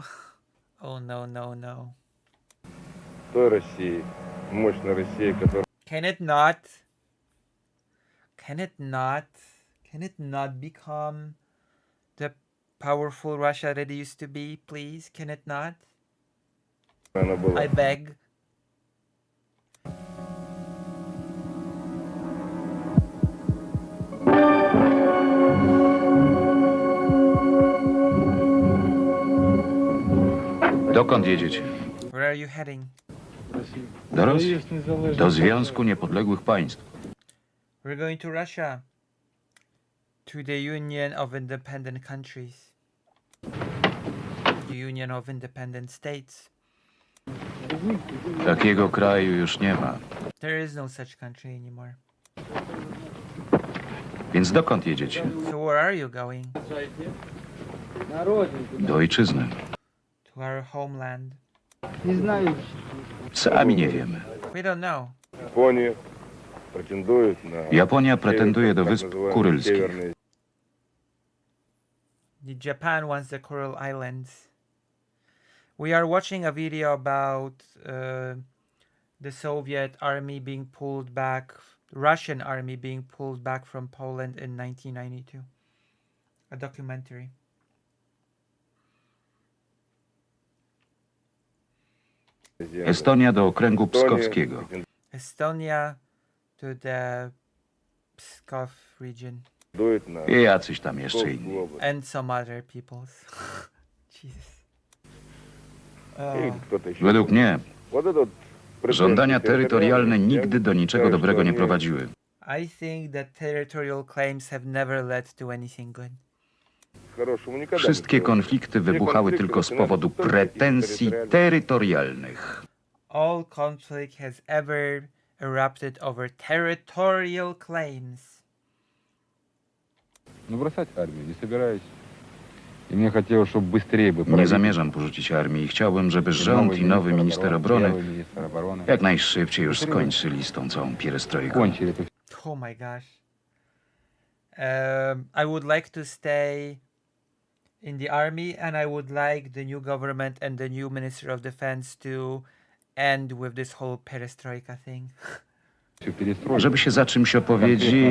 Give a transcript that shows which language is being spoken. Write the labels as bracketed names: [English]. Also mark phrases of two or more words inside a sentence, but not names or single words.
[English] Oh no, no, no. [Russian] Той России, мощной России, которая [English] Can it not Can it not? Can it not become the powerful Russia that it used to be, please? Can it not? [Russian] Она была. [English] I beg. [Polish] Dokąd jedziecie? [English] Where are you heading? [Polish] Do Rosji? Do Związku Niepodległych Państw. [English] We're going to Russia. To the Union of Independent Countries. The Union of Independent States. [Polish] Takiego kraju już nie ma. [English] There is no such country anymore. [Polish] Więc dokąd jedziecie? [English] So where are you going? [Polish] Do ojczyzny. [English] To our homeland. [Polish] Sami nie wiemy. [English] We don't know. [Russian] Япония претендует на... [Polish] Japonia pretenduje do Wysp Kurylskich. [Russian] Северные. [English] Japan wants the Coral Islands. We are watching a video about the Soviet army being pulled back, Russian army being pulled back from Poland in 1992. A documentary. [Polish] Estonia do okręgu pskowskiego. [English] Estonia to the Pskov region. [Russian] Дует на... [Polish] I jacyś tam jeszcze inni. [English] And some other peoples. Jesus. [Russian] И кто-то еще. [Polish] Według mnie [Russian] Вот это вот [Polish] żądania [Russian] претензии [Polish] terytorialne [Russian] территориальные, [Polish] nigdy [Russian] я [Polish] do niczego [Russian] считаю, [Polish] dobrego [Russian] что [Polish] nie [Russian] они [Polish] prowadziły. [English] I think that territorial claims have never led to anything good. [Russian] к хорошему никогда не [Polish] Wszystkie [Russian] приводят. [Polish] konflikty wybuchały tylko z powodu pretensji terytorialnych. [English] All conflict has ever erupted over territorial claims. [Russian] Но бросать армию не собираюсь. И мне хотелось, чтобы быстрее бы... [Polish] Nie zamierzam porzucić armii i chciałbym, żeby rząd i nowy minister obrony [Russian] министр обороны [Polish] jak najszybciej już skończyli z tą całą pierestrojką. [Russian] кончили это [English] Oh my gosh. I would like to stay in the army, and I would like the new government and the new Minister of Defense to end with this whole perestroika thing. [Russian] всю перестройку. [Polish] Żeby się za czymś opowiedzieli